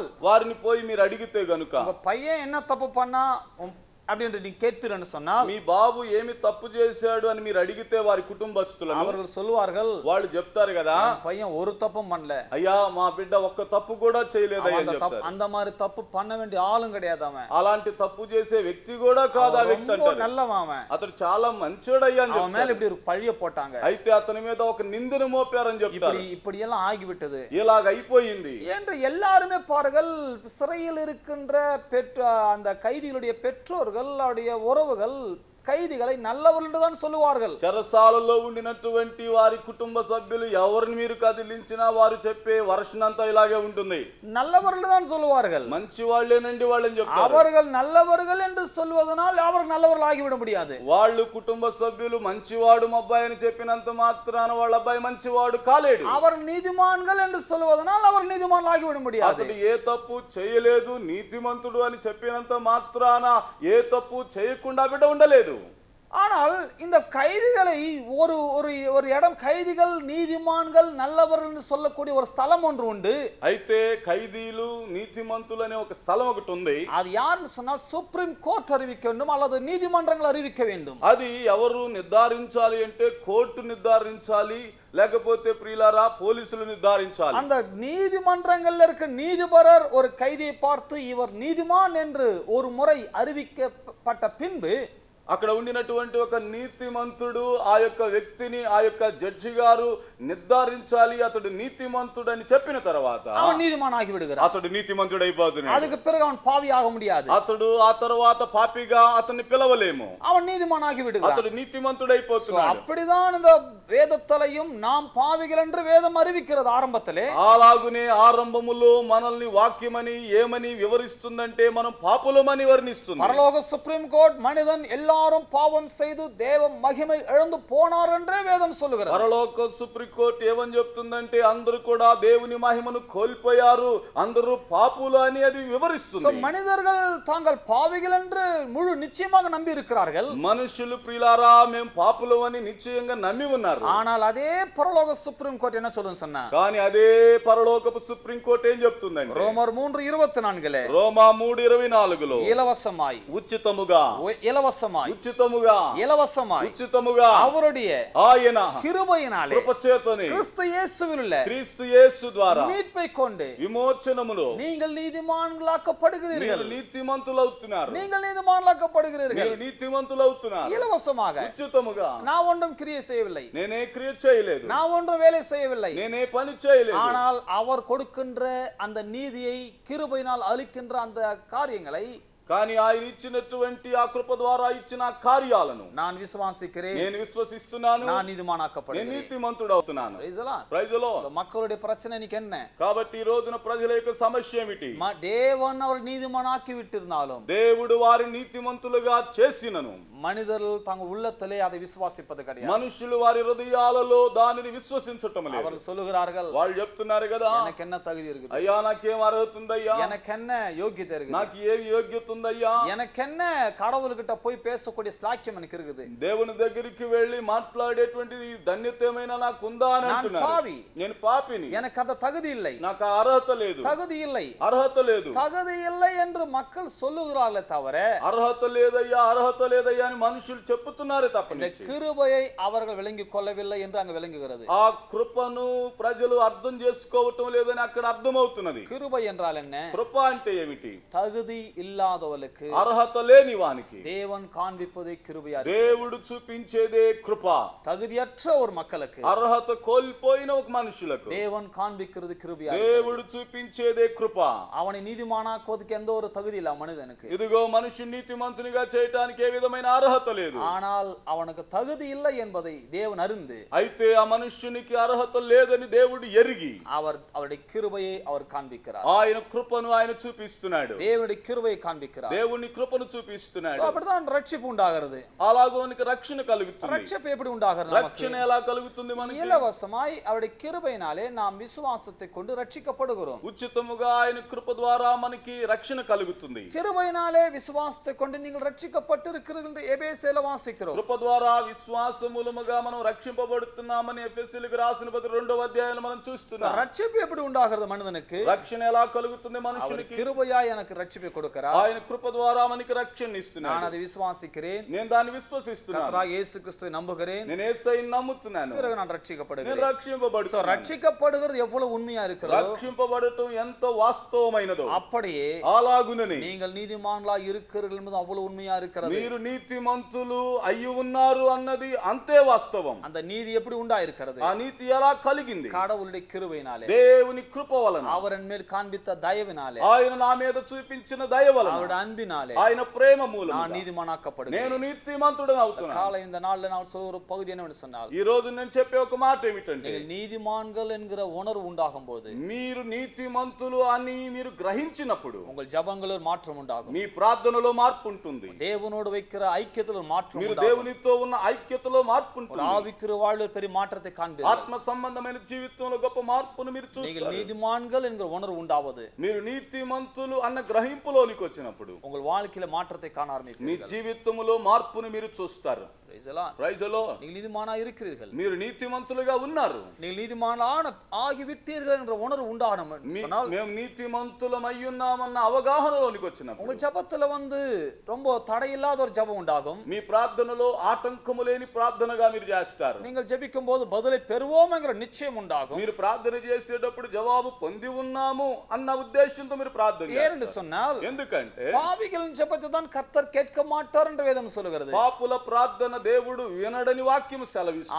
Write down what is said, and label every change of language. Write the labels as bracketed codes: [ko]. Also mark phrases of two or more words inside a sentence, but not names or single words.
[te] వారిని పోయి మీరు అడిగితే గనుక [ta] உங்க பையன் என்ன தப்பு பண்ணா அப்படினு நீங்க கேட்பீர்கள் என்று சொன்னால், [te] మీ బాబు ఏమి తప్పు చేశాడు అని మీరు అడిగితే వారి కుటుంబస్తులను [ta] அவர்கள் சொல்வார்கள், [te] వాళ్ళు చెప్తారు కదా, [ta] பையன் ஒரு தப்பும் பண்ணல, [te] అయ్యా మా బిడ్డ ఒక్క తప్పు కూడా చేయలేదయ్యా అని చెప్తారు. [ta] அந்த மாதிரி தப்பு பண்ண வேண்டிய ஆளும் கிடையாது அவன், [te] అలాంటి తప్పు చేసే వ్యక్తి కూడా కాదు ఆ వ్యక్తి అంటారు. [ta] நல்லவன் அவன், [te] అతడు చాలా మంచోడయ్యా అని [ta] அவன் மேல இப்படி ஒரு பழிய போட்டாங்க, [te] అయితే అతని మీద ఒక నిందను మోపారని చెప్తారు. [ta] இப்படி எல்லாம் ஆகிவிட்டது, [te] ఇలాగ అయిపోయింది [ta] என்று எல்லாருமே பாருங்கள். சிறையில் இருக்கின்ற அந்த கைதிகளுடைய பெற்றோர்கள், அவருடைய உறவுகள் கைதிகளை நல்லவர்கள் என்று தான் சொல்லுவார்கள். [te] చెరసాలలో ఉండినటువంటి వారి కుటుంబ సభ్యులు ఎవరిని మీరు కదిలించినా వారు చెప్పే వర్షనంతా ఇలాగే ఉంటుంది. [ta] நல்லவர்கள் தான் சொல்லுவார்கள், [te] మంచి వాళ్ళేనండి వాళ్ళని చెప్తారు. [ta] அவர்கள் நல்லவர்கள் என்று சொல்வதனால் அவர்கள் நல்லவர்கள் ஆகிவிட முடியாது. [te] వాళ్ళు కుటుంబ సభ్యులు మంచివాడు మా అబ్బాయి అని చెప్పినంత మాత్రాన వాళ్ళ అబ్బాయి మంచివాడు కాలేడు. [ta] அவர் நீதிமான்கள் என்று சொல்வதனால் அவர் நீதிமான்கள் ஆகிவிட முடியாது. [te] అతడు ఏ తప్పు చేయలేదు, నీతిమంతుడు అని చెప్పినంత మాత్రాన ఏ తప్పు చేయకుండా బిడ్డ ఉండలేదు. [ta] ஆனால் இந்த கைதிகளை ஒரு ஒரு இடம், கைதிகள் நீதிமான்கள் நல்லவர்கள் என்று சொல்லக்கூடிய ஒரு ஸ்தலம் ஒன்று உண்டு. [te] అయితే ఖైదీలు నీతిమంతులు అనే ఒక స్థలం ఒకటి ఉంది. [ta] அது யாருன்னு சொன்னால் [en] supreme court [ta] அறிவிக்க வேண்டும் அல்லது நீதிமன்றங்கள் அறிவிக்க வேண்டும். [te] అది ఎవరు నిర్ధారించాలి అంటే కోర్టు నిర్ధారించాలి, లేకపోతే ప్రియులారా పోలీసులు నిర్ధారించాలి. [ta] அந்த நீதிமன்றங்கள்ல இருக்க நீதிபரர் ஒரு கைதியை பார்த்து இவர் நீதிமான் என்று ஒரு முறை அறிவிக்கப்பட்ட பின்பு [te] అక్కడ ఉండినటువంటి ఒక నీతిమంతుడు ఆ యొక్క వ్యక్తిని, ఆ యొక్క జడ్జి గారు నిర్ధారించాలి. అతడు నీతిమంతుడు అని చెప్పిన తర్వాత [ta] அவன் நீதிமான் ஆகி விடுகிறான். [te] అతడు నీతిమంతుడు అయిపోతున్నాడు. [ta] அதுக்கு பிறகு அவன் பாவி ஆக முடியாது. [te] అతడు ఆ తర్వాత పాపిగా అతన్ని పిలవలేము. [ta] அவன் நீதிமான் ஆகி விடுகிறான். [te] అతడు నీతిమంతుడు అయిపోతున్నాడు. [ta] அப்படிதான் இந்த வேதத்திலையும் நாம் பாவிகள் என்று வேதம் அறிவிக்கிறது ஆரம்பத்திலே. [te] అలాగునే ఆరంభములో మనల్ని వాక్యమని ఏమని వివరిస్తుందంటే మనం పాపులమని వర్ణిస్తుంది. [ta] పరలోక [en] supreme court [ta] మనిదన్ எல்லாரும் பாவம் செய்து தேவ மகிமை இழந்து போனார் என்றே வேதம் சொல்லுகிறது. [te] పరలోక [en] supreme court [te] ఏమని చెప్తుందంటే అందరూ కూడా దేవుని మహిమను కోల్పోయారు, అందరూ పాపులు అని అది వివరిస్తుంది. [ta] సో మనిదர்கள் தாங்கள் பாவிகள் என்று முழு நிச்சயமாக நம்பி இருக்கிறார்கள். [te] మనుషులు ప్రియులారా మేము పాపులు అని నిశ్చయంగా నమ్మి ఉన్నారు. [ta] ஆனால் அதே పరలోక [en] supreme court [ta] என்ன சொல்லுன்னு சொன்னா, [te] కానీ అదే పరలోకపు [en] supreme court [te] ఏం చెప్తుందండి? రోమర్ 3:24 రోమా 3:24 [ta] இலவசமாய் [te] ఉచితముగా [ta] இலவசமாய் [te] ఉచితముగా [ta] இலவசமாய் [te] ఉచితముగా [ta] அவருடைய [te] ఆయన [ta] கிருபையினாலே [te] కృపచేతనే [ta] கிறிஸ்து இயேசுவில் உள்ள [te] క్రీస్తు యేసు ద్వారా [ta] மீட்பை கொண்டு [te] విమోచనములో [ta] நீங்கள் நீதிமான்களாக்கப்படுகிறீர்கள். [te] నీతిమంతులవుతున్నారు. [ta] நீங்கள் நீதிமான்களாக்கப்படுகிறீர்கள். [te] మీరు నీతిమంతులవుతున్నారు. [ta] இலவசமாக. [te] ఉచితముగా. [ta] நான் ஒன்றும் கிரியை செய்யவில்லை, [te] నేనే క్రియ చేయలేదు, [ta] நான் ஒன்றும் வேலை செய்யவில்லை, [te] నేనే పని చేయలేదు. [ta] ஆனால் அவர் கொடுக்கின்ற அந்த நீதியை கிருபையினால் அளிக்கின்ற அந்த காரியங்களை [te] కానీ ఆయన ఇచ్చినటువంటి ఆ కృప ద్వారా ఇచ్చిన కార్యాలను [ta] நான் விசுவாசிக்கிறேன், [te] నేను విశ్వసిస్తున్నాను, [ta] நான் [te] నేను [ta] நீதிமானாக்கப்படுகிறேன். [te] నీతిమంతుడు అవుతున్నాను. [en] Praise the Lord. Praise the Lord. [ta] So மக்களுடைய பிரச்சனை இன்னைக்கு என்ன? [te] కాబట్టి ఈ రోజున ప్రజల యొక్క సమస్య ఏమిటి? [ta] தேவன் அவர் நீதிமானாக்கி விட்டிருந்தாலும் [te] దేవుడు వారిని నీతిమంతులుగా చేసినను [ta] மனிதர்கள் தங்கள் உள்ளத்திலே அதை விசுவாசிப்பது கிடையாது. [te] మనుషులు వారి హృదయాలలో దానిని విశ్వసించటం లేదు. [ta] அவர்கள் சொல்லுகிறார்கள், [te] వాళ్ళు చెప్తున్నారు కదా, [ta] எனக்கு என்ன தகுதி இருக்குது, [te] అయ్యా నాకేం అర్హత ఉందయ్యా, [ta] எனக்கு என்ன யோகியதை இருக்குது, [te] నాకు ఏ యోగ్యత ఉందయ్యా? [ta] எனக்கென்ன கடவுள்கிட்ட போய் பேசக்கூடிய ஸ்லாக்கியம் எனக்கு இருக்குது. [te] దేవుని దగ్గరికి వెళ్ళి మాట్లాడేటువంటి ధన్యత ఏమైనా నాకు ఉందా అని అంటున్నారు. నేను పాపిని, [ta] எனக்கு அந்த தகுதி இல்லை, [te] నాకు అర్హత లేదు, [ta] தகுதி இல்லை, [te] అర్హత లేదు, [ta] தகுதி இல்லை என்று மக்கள் சொல்லுகிறார்களே தவிர [te] అర్హత లేదయ్యా, అర్హత లేదయ్యా అని మనుషులు చెప్తున్నారే తప్ప [ta] இந்த கிருபையை அவர்கள் விளங்கிக் கொள்ளவில்லை என்று அங்க விளங்குகிறது. [te] ఆ కృపను ప్రజలు అర్థం చేసుకోవటం లేదని అక్కడ అర్థమవుతున్నది. [ta] கிருபை என்றால் என்ன? [te] కృప అంటే ఏమిటి? [ta] தகுதி ఇల్లాదవలకు, [te] అర్హత లేని వానికి [ta] தேவன் காண்பிப்பதே கிருபையா, [te] దేవుడు చూపించేదే కృప. [ta] தகுதியற்ற ஒரு மக்களுக்கு, [te] అర్హత కోల్పోయిన ఒక మనుషులకు [ta] தேவன் காண்பிக்கிறது கிருபையா, [te] దేవుడు చూపించేదే కృప. [ta] அவனை நீதிமானாக்குவதற்கு எந்த ஒரு தகுதி இல்ல மனிதனுக்கு. [te] ఇదిగో మనుషుని నీతిమంతునిగా చేయడానికి ఏ విధమైన అర్హత లేదు. [ta] ஆனால் அவனுக்கு தகுதி இல்லை என்பதை தேவன் அறிந்து, [te] అయితే ఆ మనుష్యునికి అర్హత లేదని దేవుడు ఎరిగి [ta] அவருடைய கிருபையை அவர் காண்பிக்கிறார். [te] ఆయన కృపను ఆయన చూపిస్తున్నాడు. [ta] தேவனுடைய கிருபையை காண்பிக்கிறார். [te] దేవుని కృపను చూపిస్తున్నాడు. [ta] அப்படிதான் రక్షిப்பு உண்டாகிறது. [te] అలాగోనికి రక్షణ కలుగుతుంది. [ta] రక్షిப்பு எப்படி உண்டாகிறது? [te] రక్షణ ఎలా కలుగుతుంది మనకి? [ta] இலவசமாய் அவருடைய கிருபையினாலே நாம் விசுவாசத்தை கொண்டு ரட்சிக்கப்படுகிறோம். [te] ఉచితముగా ఆయన కృప ద్వారా మనకి రక్షణ కలుగుతుంది. [ta] கிருபையினாலே விசுவாசத்தை கொண்டு நீங்கள் ரட்சிக்கப்பட்டிருக்கிறீர்கள் என்று எபேசியேல வாசிக்கிறோம். [te] కృప ద్వారా విశ్వాసమూలముగా మనం రక్షింపబడుతున్నామని ఎఫెసీయులకు రాసిన పత్రిక 2వ అధ్యాయంలో మనం చూస్తున్నాం. [ta] రక్షిப்பு எப்படி உண்டாகிறது మనిషికి? [te] రక్షణ ఎలా కలుగుతుంది మనుషునికి? [ta] கிருபையாய் எனக்கு రక్షిப்பு கொடுக்கிறார். [te] ఆయన కృప ద్వారా మనకి రక్షణ ఇస్తున్నాడు. [ta] நான் அதை விசுவாசிக்கிறேன். [te] నేను దాన్ని విశ్వసిస్తున్నాను. [ta] கர்த்தராகிய இயேசு கிறிஸ்துவை நம்புகிறேன். [te] నేను యేసుని నమ్ముతున్నాను. [ta] பிறகு நான் ரட்சிக்கப்படுகிறேன். [te] నేను రక్షింపబడుతున్నాను. [ta] రక్షిக்கப்படுகிறது ఎவ்வளவு ఉన్మయా இருக்கிறதோ, [te] రక్షింపబడటం ఎంత వాస్తవమైనదో [ta] அப்படியே [te] అలాగుననే [ta] நீங்கள் நீதிமான்களா இருக்கிறீர்கள் என்பது అவ்வளவு ఉన్మయా இருக்கிறது. [te] మీరు నీతిమంతులు అయ్యి ఉన్నారు అన్నది అంతే వాస్తవం. [ta] அந்த நீதி எப்படி உண்டாயிருக்கிறது? [te] ఆ నీతి ఎలా కలిగింది? [ta] கடவுளுடைய கிருபையினாலே, [te] దేవుని కృప వలన, [ta] அவர் என் மேல் காண்பித்த தயவினாலே, [te] ఆయన నా మీద చూపించిన దయ వలన, [ta] அவருடைய அன்பினாலே, [te] ఆయన ప్రేమ మూలముగా [ta] நான் நீதிமானாக்கப்படுகிறேன். [te] నేను నీతిమంతుడను అవుతున్నాను. [ta] காலை இந்த நாள்ல நான் சொல்ற ஒரு பகுதி என்னவென்று சொன்னால், [te] ఈ రోజు నేను చెప్పే ఒక మాట ఏమిటంటే, [ta] நீங்கள் நீதிமான்கள் என்கிற உணர்வு உண்டாகும் போது, [te] మీరు నీతిమంతులు అని మీరు గ్రహించినప్పుడు [ta] உங்கள் ஜெபங்களில் மாற்றம் உண்டாகும். [te] మీ ప్రార్థనలో మార్పు ఉంటుంది. [ta] தேவனோடு வைக்கிற ஐக்கியத்தில் மாற்றம் [te] మీరు [ta] உண்டாகும். [te] దేవునితో ఉన్న ఐక్యతలో మార్పు ఉంటుంది. [ta] ஆவிக்குரிய வாழ்வில் பெரிய மாற்றத்தை காண்பீர்கள். [te] ఆత్మ సంబంధమైన జీవితంలో గొప్ప మార్పును మీరు [ta] நீங்கள் [te] చూస్తారు. [ta] நீதிமான்கள் என்கிற உணர்வு உண்டாவது, [te] మీరు నీతిమంతులు అన్న గ్రహింపులోనికి వచ్చినప్పుడు [ta] உங்கள் வாழ்க்கையில மாற்றத்தை காண [te] మీ [ta] ஆரம்பிப்பீர்கள். [te] జీవితంలో మార్పును మీరు చూస్తారు. [en] Praise the Lord. Praise the Lord. [ta] நீங்கள் நீதிமானா இருக்கிறீர்கள். [te] మీరు నీతిమంతులుగా ఉన్నారు. [ta] நீங்கள் நீதிமானான ஆகிவிட்டீர்கள் என்ற உணர்வு உண்டாகணும் சொன்னால், [te] మేము నీతిమంతులం అయ్యున్నామన్న అవగాహనలోనికి వచ్చినప్పుడు [ta] உங்கள் ஜெபத்துல ரொம்ப தடையில்லாத ஒரு ஜெபம் உண்டாகும். [te] మీ ప్రార్థనలో ఆటంకము లేని ప్రార్థనగా మీరు చేస్తారు. [ta] நீங்கள் ஜெபிக்கும் போது பதிலை பெறுவோம் என்கிற நிச்சயம் உண்டாகும். [te] మీరు ప్రార్థన చేసేటప్పుడు జవాబు పొంది ఉన్నాము అన్న ఉద్దేశంతో మీరు ప్రార్థన [ta] ஏன்னு [te] చేస్తారు. [ta] சொன்னால், [te] ఎందుకంటే [ta] பாவிகளின் ஜெபத்தை தான் கர்த்தர் கேட்க மாட்டார் என்று வேதம் சொல்லுகிறது. [te] పాపుల ప్రార్థన దేవుడు వినడని వాక్యం సెలవిస్తుంది.